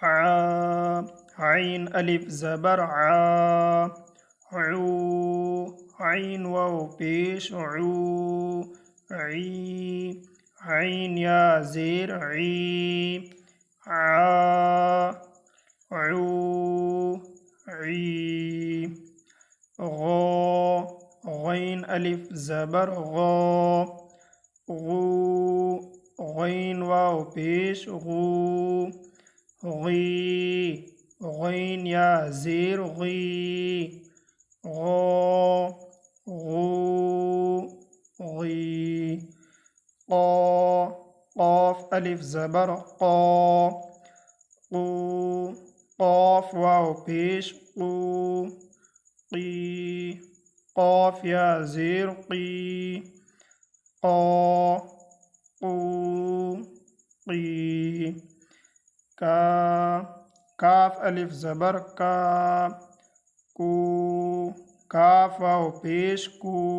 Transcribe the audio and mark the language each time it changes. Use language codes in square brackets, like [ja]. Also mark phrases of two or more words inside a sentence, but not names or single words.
[ur] عین الف زبر عو عین واو پیش عو عی عین یا زیر عی عا عو عی غا غین الف زبر غا غو غین واو پیش غو غی غین یا زیر غی غا غو غی قا قاف الف زبر قا قو قاف واو پیش قو قی قاف یا زیر قی قا قو قی کا کاف الف زبر کا کو کاف واو پیش کو